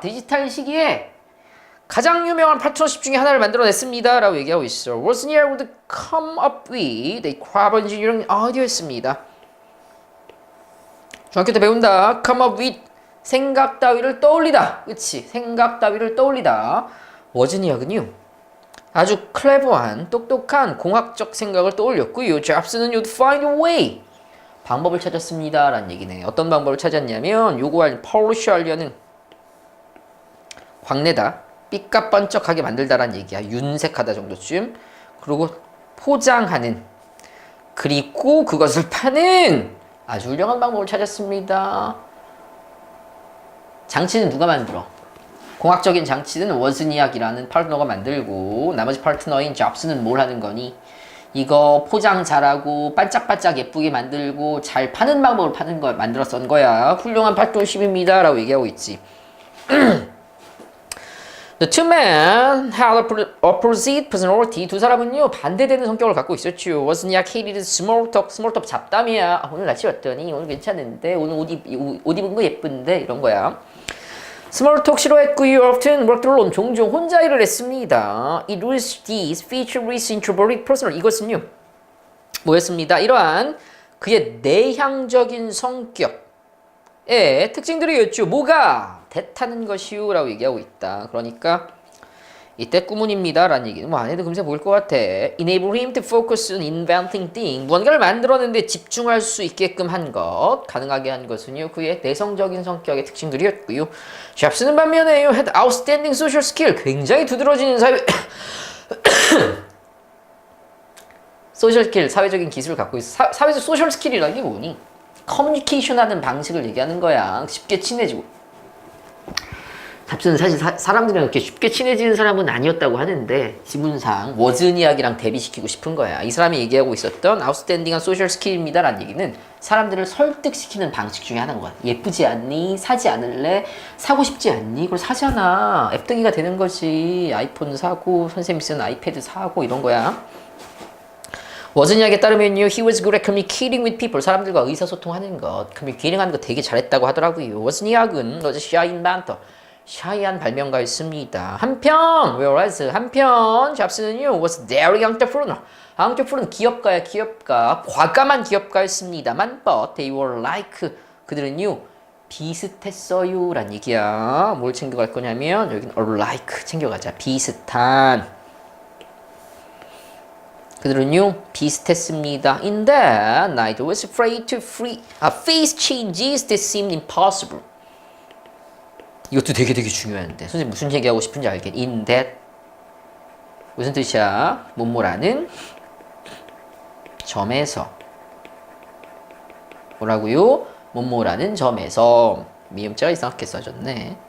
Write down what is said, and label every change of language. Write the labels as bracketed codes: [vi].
[ko] 디지털 시기에 가장 유명한 파트너십 중에 하나를 만들어냈습니다. 라고 얘기하고 있어. [en] Wozniak would come up with a clever engineering idea였습니다. [ko] 중학교 때 배운다. [en] come up with [ko] 생각 따위를 떠올리다. 그치? 생각 따위를 떠올리다. 워즈니악은요. 아주 클레버한 똑똑한 공학적 생각을 떠올렸고요. 잡스는 [en] you'd find a way. [ko] 방법을 찾았습니다. 라는 얘기네. 어떤 방법을 찾았냐면 요거 폴리시하려는 광내다. 삐까뻔쩍하게 만들다라는 얘기야. 윤색하다 정도쯤. 그리고 포장하는. 그리고 그것을 파는 아주 훌륭한 방법을 찾았습니다. 장치는 누가 만들어? 공학적인 장치는 워즈니악이라는 파트너가 만들고 나머지 파트너인 잡스는 뭘 하는 거니? 이거 포장 잘하고 반짝반짝 예쁘게 만들고 잘 파는 방법을 만들었던 거야. 훌륭한 파트너십입니다. 라고 얘기하고 있지. [en] The two men had opposite personality. [ko] 두 사람은요 반대되는 성격을 갖고 있었죠. [en] Wozniak hated small talk. small talk [ko] 잡담이야. 오늘 날씨 어떠니? 오늘 괜찮은데? 오늘 옷 입은 거 예쁜데? 이런 거야. Small talk 싫어했고요. [en] Often worked alone. [ko] 종종 혼자 일을 했습니다. [en] It was this feature with introverted personal. [ko] 이것은요 뭐였습니다. 이러한 그의 내향적인 성격의 특징들이었죠. 뭐가? 대타는 것이요 라고 얘기하고 있다. 그러니까 이때 꾸문입니다 라는 얘기는 뭐 안 해도 금세 보일 것 같아. [en] Enable him to focus on inventing things. [ko] 무언가를 만들어내는데 집중할 수 있게끔 한 것, 가능하게 한 것은요 그의 내성적인 성격의 특징들이었고요. 잡스는 반면에요 [en] had outstanding social skill. [ko] 굉장히 두드러지는 소셜 스킬, 사회적인 기술을 갖고 있어. 사회적 소셜 스킬이라는 게 뭐니? 커뮤니케이션 하는 방식을 얘기하는 거야. 쉽게 친해지고. 잡스는 사실 사람들이랑 그렇게 쉽게 친해지는 사람은 아니었다고 하는데 지문상 워즈니악이랑 대비시키고 싶은 거야. 이 사람이 얘기하고 있었던 아웃스탠딩한 소셜 스킬입니다 라는 얘기는 사람들을 설득시키는 방식 중에 하나인 거야. 예쁘지 않니? 사지 않을래? 사고 싶지 않니? 그걸 사잖아. 앱등이가 되는 거지. 아이폰 사고 선생님이 쓰는 아이패드 사고 이런 거야. 워즈니악에 따르면요, [en] he was good at communicating with people. [ko] 사람들과 의사소통하는 것, communicating 하는 거 되게 잘했다고 하더라고요. [en] 워즈니악은 was a shy inventor. [ko] 샤이한 발명가였습니다. 한편 잡스는요 [en] was daring entrepreneur. [ko] entrepreneur 기업가야 기업가. 과감한 기업가였습니다만 [en] but they were like [ko] 그들은요 비슷했어요 라는 얘기야. 뭘 챙겨갈 거냐면 여기는 like 챙겨가자. 비슷한. 그들은요 비슷했습니다. [en] In that neither was afraid to face changes that seemed impossible. [ko] 이것도 되게 중요한데 선생님 무슨 얘기하고 싶은지 알겠니? [en] In that [ko] 무슨 뜻이야? 뭐뭐라는 점에서 뭐라고요? 뭐뭐라는 점에서 미음자가 이상하게 써졌네.